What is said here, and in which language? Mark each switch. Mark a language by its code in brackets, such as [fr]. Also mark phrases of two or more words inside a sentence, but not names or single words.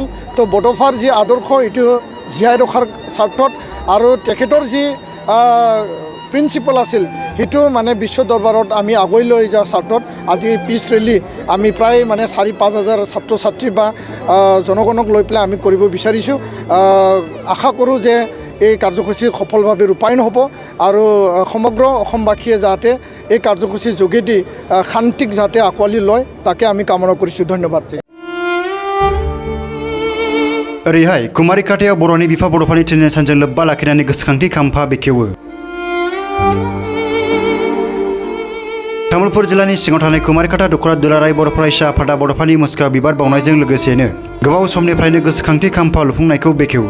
[as] তো বড'ফাৰ যি আদৰ্শ এইটো জীয়াই ৰখাৰ স্বাৰ্থত আৰু তেখেতৰ যি প্ৰিন্সিপাল আছিল সেইটো মানে বিশ্ব দৰবাৰত আমি আগুৱাই লৈ যোৱাৰ স্বাৰ্থত আজি [en] peace rally [as] আমি প্ৰায় মানে 4-5 হাজাৰ ছাত্ৰ ছাত্ৰী বা জনগণক লৈ পেলাই আমি কৰিব বিচাৰিছোঁ। আশা কৰোঁ যে এই কাৰ্যসূচী সফলভাৱে ৰূপায়ণ হ'ব আৰু সমগ্ৰ অসমবাসীয়ে যাতে এই কাৰ্যসূচীৰ যোগেদি শান্তিক যাতে আঁকোৱালি লয় তাকে আমি কামনা কৰিছোঁ। ধন্যবাদ। [brx] ओरैहाय कुमारिकाटायाव बर'नि बिफा बड'फानि थैनाय सानजों लोब्बा लाखिनानै गोसोखांथि खाम्फा बेखेवो। तामुलपुर जिल्लानि सिङाव थानाय कुमारिकाटा दख'रा दुलाराय बर' फरायसा आफादा बड'फानि मुसुखा बिबार बावनायजों लोगोसेनो गोबाव समनिफ्रायनो गोसोखांथि खाम्फा लुफुंनायखौ बेखेवो।